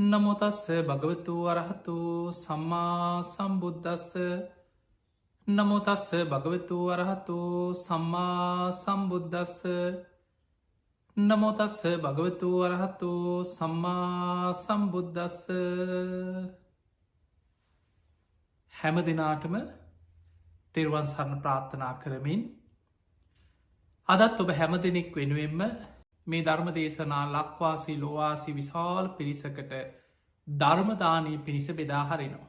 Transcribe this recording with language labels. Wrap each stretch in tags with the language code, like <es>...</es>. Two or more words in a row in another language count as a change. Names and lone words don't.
<pi>නමෝ තස්ස භගවතු අරහතු සම්මා සම්බුද්දස්ස නමෝ තස්ස භගවතු අරහතු සම්මා සම්බුද්දස්ස නමෝ තස්ස භගවතු අරහතු සම්මා සම්බුද්දස්ස.</pi> <si>හැම දිනාටම තෙරුවන් සරණ ප්‍රාර්ථනා කරමින් අදත් ඔබ හැම දෙනෙක් වෙනුවෙන්ම මේ ධර්ම දේශනා ලක්වාසී ලෝවාසී විශාල පිරිසකට ධර්මදානී පිණිස බෙදාහරිනවා.</si>